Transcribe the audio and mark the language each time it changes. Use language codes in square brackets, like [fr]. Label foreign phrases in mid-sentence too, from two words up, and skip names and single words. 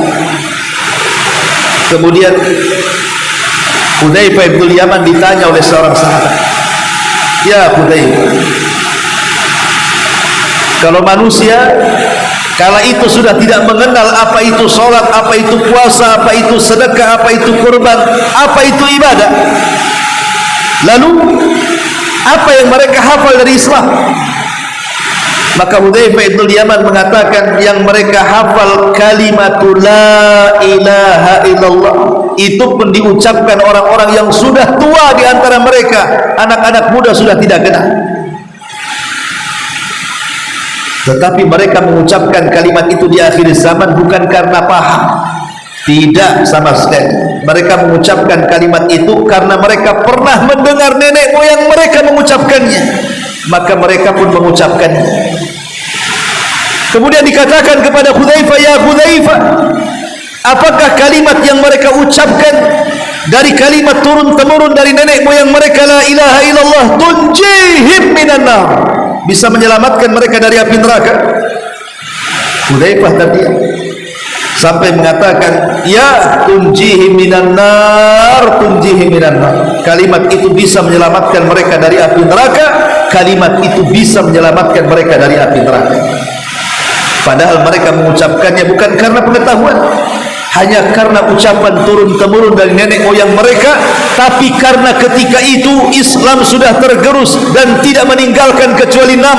[id] Kemudian Hudzaifah bin Yaman ditanya oleh seorang sahabat, ya Hudzaifah, kalau manusia kala itu sudah tidak mengenal apa itu sholat, apa itu puasa, apa itu sedekah, apa itu kurban, apa itu ibadah, lalu apa yang mereka hafal dari Islam? Maka Hudzaifah bin Yaman mengatakan, yang mereka hafal [ar] كلمة لا إله إلا الله. [id] Itu pun diucapkan orang-orang yang sudah tua di antara mereka, anak-anak muda sudah tidak kenal. Tetapi mereka mengucapkan kalimat itu di akhir zaman bukan karena paham, tidak sama sekali. Mereka mengucapkan kalimat itu karena mereka pernah mendengar nenek moyang mereka mengucapkannya, maka mereka pun mengucapkannya. Kemudian dikatakan kepada Hudzaifah, ya Hudzaifah, apakah kalimat yang mereka ucapkan dari kalimat turun-temurun dari nenek moyang mereka, [ar] لا إله إلا الله، تنجيهم من النار, [id] bisa menyelamatkan mereka dari api neraka? Hudzaifah terdiam sampai mengatakan, [ar] ya تنجيهم من النار، تنجيهم من النار. [id] Kalimat itu bisa menyelamatkan mereka dari api neraka, kalimat itu bisa menyelamatkan mereka dari api neraka. Padahal mereka mengucapkannya bukan karena pengetahuan, hanya karena ucapan turun-temurun dari nenek moyang mereka, tapi karena ketika itu Islam sudah tergerus dan tidak meninggalkan kecuali nama.